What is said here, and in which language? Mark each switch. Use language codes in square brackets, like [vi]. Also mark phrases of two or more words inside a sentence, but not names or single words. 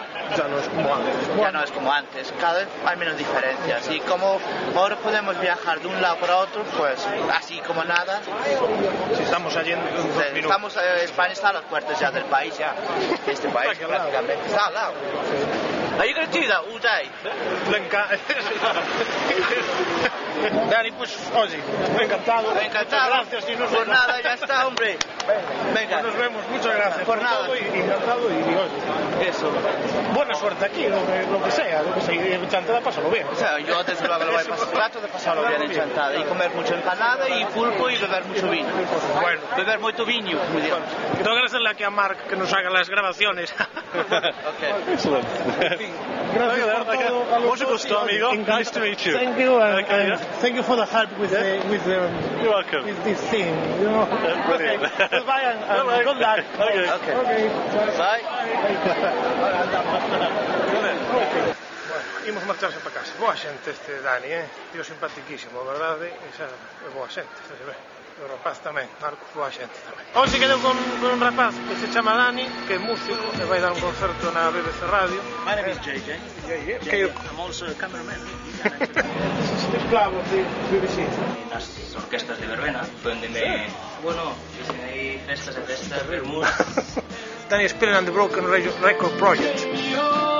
[es] no es como antes. Ya no es como antes, cada vez hay menos diferencias. Y como ahora podemos viajar de un lado para otro, pues así como nada. Si estamos allí en 2 minutos. España está a las puertas ya del país, ya. Este país prácticamente está al lado. [en] Are you going to do that all day? [es] Dani, pues, oye, encantado. Gracias. Por nada, ya está, hombre. Venga. Nos vemos, muchas gracias. Por nada. Encantado y oye. Eso. Buena suerte aquí, lo que sea. Y Chantada, pásalo bien. O sea, yo desde luego lo voy a pasar. Trato de pasarlo bien en Chantada y comer mucha empanada y pulpo y beber mucho vino. Bueno. Beber mucho vino, muy bien. Tengo que agradecerle aquí a Mark que nos haga las grabaciones. [en] Okay. Excellent. [es] Gracias por todo. Mucho gusto, amigo. [en] Nice to meet you. Thank you, and thank you for the help with You're welcome. with this thing. You know. Brilliant. Okay. Goodbye and good luck. Okay. Bye. [gl] Imos marcharse para casa. Boa xente este Dani, tío simpaticísimo, verdade? Esa é boa xente, se ve. O rapaz tamén, Marcos, boa xente tamén. Hoxe quedou con un rapaz que se chama Dani, que é músico, e vai dar un concerto na BBC Radio. [en] My name is JJ. I'm also a cameraman. [es] Esclavo de BBC. [gl] Nas orquestas de verbena, donde bueno, dicen aí festas e festas, vermús. [en] Dani is playing on the Broken Record Project.